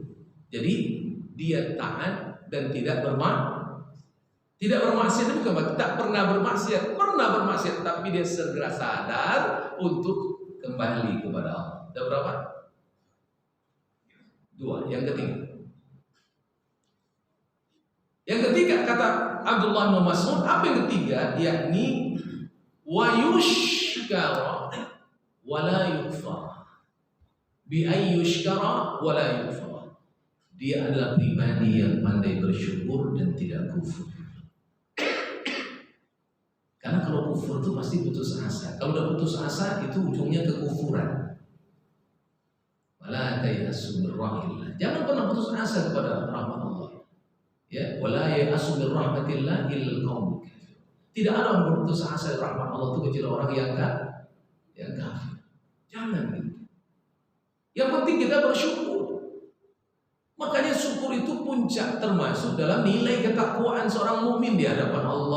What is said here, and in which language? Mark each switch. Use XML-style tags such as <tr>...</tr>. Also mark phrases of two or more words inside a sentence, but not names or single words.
<id>Jadi dia taat dan tidak bermaksiat, bukan tak pernah bermaksiat, tapi dia segera sadar untuk kembali kepada Allah. Ada berapa? 2. Yang ketiga kata Abdullah bin Mas'ud, apa yang ketiga?</id> <ar>Yakni ويشكر ولا يكفر. بأي يشكر ولا يكفر.</ar> <id>Dia adalah pribadi yang pandai bersyukur dan tidak kufur. Karena kalau kufur itu pasti putus asa. Kalau udah putus asa itu ujungnya kekufuran.</id> <ar>ولا تيأسوا من رحمة الله.</ar> <id>Jangan pernah putus asa kepada rahmat Allah. Ya,</id> <ar>ولا ييأس من رحمة الله إلا القوم الكافر.</ar> <id>Tidak ada orang berputus asa dari rahmat Allah itu kecuali orang yang kafir. Jangan gitu. Yang penting kita bersyukur. Makanya syukur itu puncak termasuk dalam nilai ketakwaan seorang mukmin di hadapan Allah.</id>